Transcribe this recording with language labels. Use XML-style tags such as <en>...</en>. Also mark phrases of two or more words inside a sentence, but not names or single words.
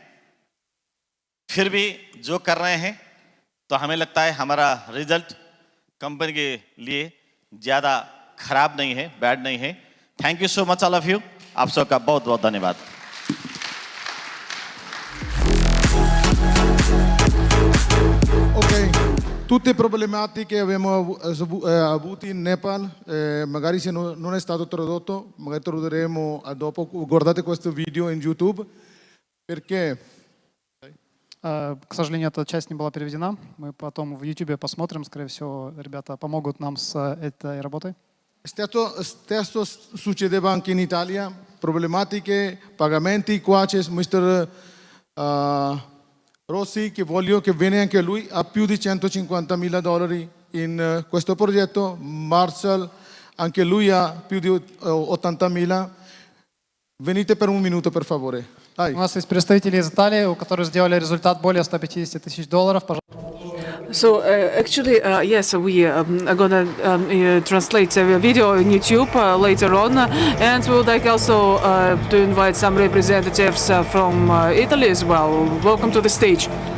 <hi>फिर भी जो कर रहे हैं तो हमें लगता है हमारा</hi> <en>result company</en> <hi>के लिए ज़्यादा खराब नहीं है, बैड नहीं है।</hi> <en>Thank you so much all of you.</en> <hi>आप सबका बहुत बहुत धन्यवाद।</hi> <it>Tutte problematiche abbiamo avuto in Nepal, magari se non è stato tradotto, magari tradurremo dopo. Guardate questo video in YouTube, perché</it> <ru>К сожалению, эта часть не была переведена. Мы потом в YouTube посмотрим. Скорее всего, ребята помогут нам с этой работой.</ru> <it>Stesso succedeva anche in Italia, problematiche, pagamenti. Qua c'è Mr. Rossi che voglio che viene anche lui, ha più di $150,000 in questo progetto. Marshall, anche lui ha più di 80.000. Venite per un minuto, per favore. Dai.</it> <ru>У нас есть представители из Италии, у которых сделали результат более $150,000. Пожалуйста.</ru> <en>So actually, yes, we are gonna translate a video on YouTube later on, and we would like also to invite some representatives from Italy as well. Welcome to the stage.</en>